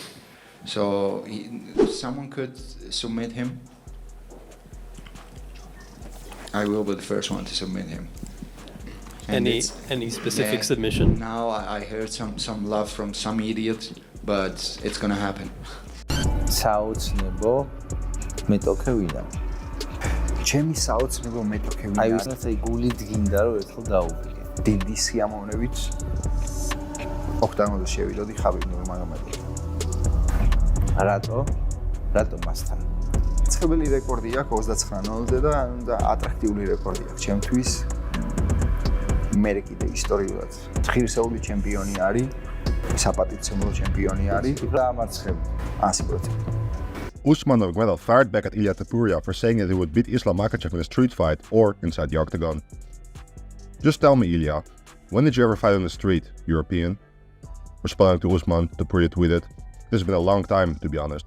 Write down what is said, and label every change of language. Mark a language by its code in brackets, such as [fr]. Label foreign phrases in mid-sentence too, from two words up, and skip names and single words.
[en] So someone could submit him. I will be the first one to submit him. And any specific submission? Now I heard some love from some idiot, but it's gonna happen. [ka] საოცნებო მეტოქევინა. ჩემი საოცნებო მეტოქევინა. აი ვისაც აი გული დგინდა რომ ერთხელ დაუბრუნე. დიდი სიამოვნებით ოქტაგონზე შევიდოდი ხაბიბ ნურმაგომედოვთან. რატო მასთან? ცხებელი რეკორდი აქვს 29-0-ზე და ატრაქტიული რეკორდი აქვს ჩემთვის. მე კიდე ისტორიულად ღირსეული ჩემპიონი არის, საპატიცემულო ჩემპიონი არის და ამარცხებ 100%. [en] Usman Nurmagomedov fired back at Ilia Topuria for saying that he would beat Islam Makhachev in a street fight or inside the octagon. Just tell me, Ilia, when did you ever fight on the street, European? Responding to Usman, Topuria tweeted, "This has been a long time, to be honest.